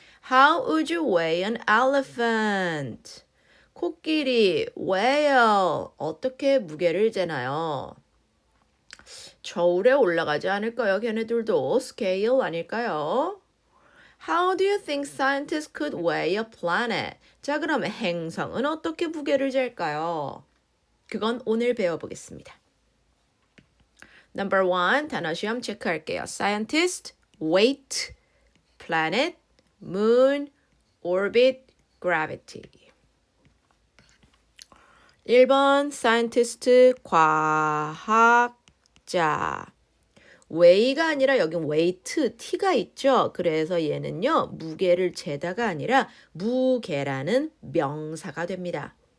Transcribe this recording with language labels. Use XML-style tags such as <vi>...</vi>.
<en>How would you weigh an elephant?</en> <ko>코끼리, whale, 어떻게 무게를 재나요? 저울에 올라가지 않을까요? 걔네들도 scale 아닐까요?</ko> <en>How do you think scientists could weigh a planet?</en> <ko>자, 그러면 행성은 어떻게 무게를 잴까요? 그건 오늘 배워보겠습니다. Number 1, 단어 시험 체크할게요.</ko> <en>Scientist, weight, planet, moon, orbit, gravity.</en> <ko>1번, scientist, 과학자. weigh가 아니라 여긴 weight, t가 있죠. 그래서 얘는요, 무게를 재다가 아니라 무게라는 명사가 됩니다.</ko>